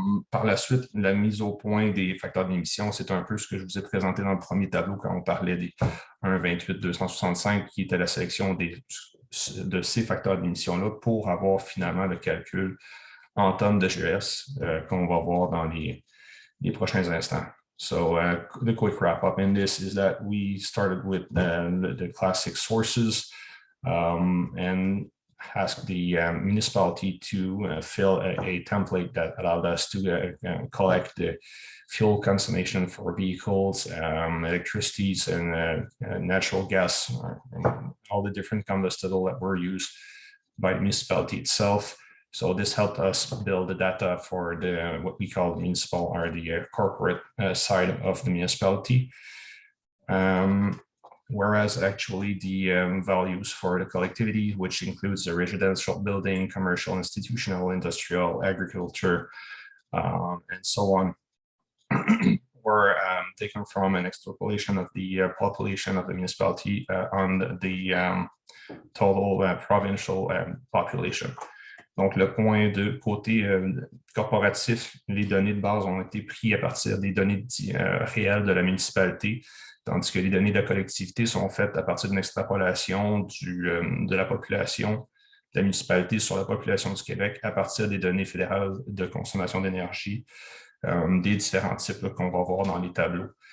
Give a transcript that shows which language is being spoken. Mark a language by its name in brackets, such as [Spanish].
[French] Par la suite, la mise au point des facteurs d'émission, c'est un peu ce que je vous ai présenté dans le premier tableau quand on parlait des 1,28,265, qui était la sélection de ces facteurs d'émission-là pour avoir finalement le calcul en tonnes de GES qu'on va voir dans les prochains instants. [English] So the quick wrap-up in this is that we started with the classic sources and asked the municipality to fill a template that allowed us to collect the fuel consumption for vehicles, electricities, and natural gas, all the different combustible that were used by the municipality itself. So this helped us build the data for what we call the municipal or the corporate side of the municipality. Whereas actually the values for the collectivity, which includes the residential building, commercial, institutional, industrial, agriculture, and so on, were taken from an extrapolation of the population of the municipality on the total provincial population. [French] Donc, le point de côté corporatif, les données de base ont été prises à partir des données réelles de la municipalité, tandis que les données de la collectivité sont faites à partir d'une extrapolation de la population de la municipalité sur la population du Québec à partir des données fédérales de consommation d'énergie, des différents types qu'on va voir dans les tableaux.